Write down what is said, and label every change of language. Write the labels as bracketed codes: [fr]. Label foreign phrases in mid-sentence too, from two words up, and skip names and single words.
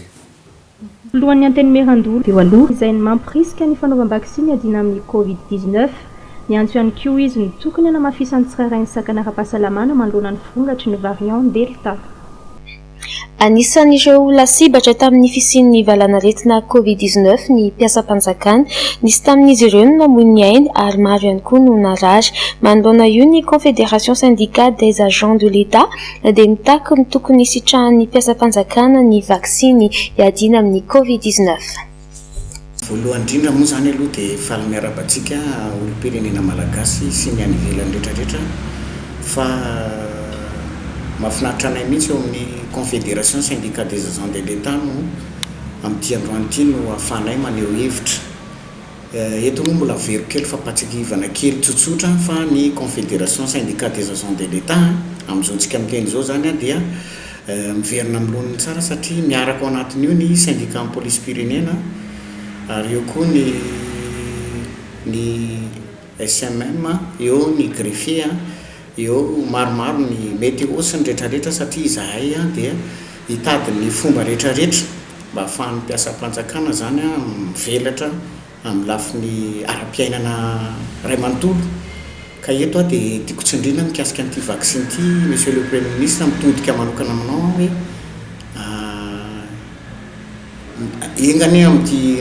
[mg] Lohan'ny anteny Merandolo dia aloha izay ny mampirisika ny fanaovam-baksiny adina amin'ny Covid-19 ny antso ihany koa izy ny tokony hanamafisany tsirairay ny sakana ara-pahasalamana manoloana ny fongatry ny variant Delta. Anisan'ireo lasibatra tamin'ny fisian'ny valanaretina Covid-19 ny mpiasam-panjakana nisy tamin'izy ireo no namoy ny ainy ary maro ihany koa no narary. Manoloana io ny [fr] Confédération syndicale des agents de l'État [mg] dia mitaky ny tokony sitrahan'ny mpiasam-panjakana ny vaksiny iadina amin'ny Covid-19. Voalohany indrindra moa zany aloha dia faly miara-batsika olo-pirenena malagasy sy ny any ivelany rehetrarehetra fa mahafinaritra anay mihitsy eo amin'ny [fr] Confédération syndicale des agents de l'État [mg] no amin'ity androany ity no ahafahanay maneho hevitra eto moa mbola very kely fa patsikivana kely tsotsotra fa ny [fr] Confédération syndicale des agents de l'État [mg] amin'izao ntsika miteny izao zany a dia miverina amin'ny loniny tsara satria miaraka ao anatin'io ny syndicat ny police pirenena ary eo koa ny SMM eo ny greffier eo maromaro ny mety osy ny rehetrarehetra satria izahay a dia hitady ny fomba rehetrarehetra mba ahafahan'ny mpiasam-panjakana zany a mivelatra amin'ny lafiny ara-piainana ray manontolo ka eto a dia tiako tsindrina mikasika an'ity vaksiny ity [fr] monsieur le premier ministre [mg] mitodika manokana aminao hoe engany amin'ity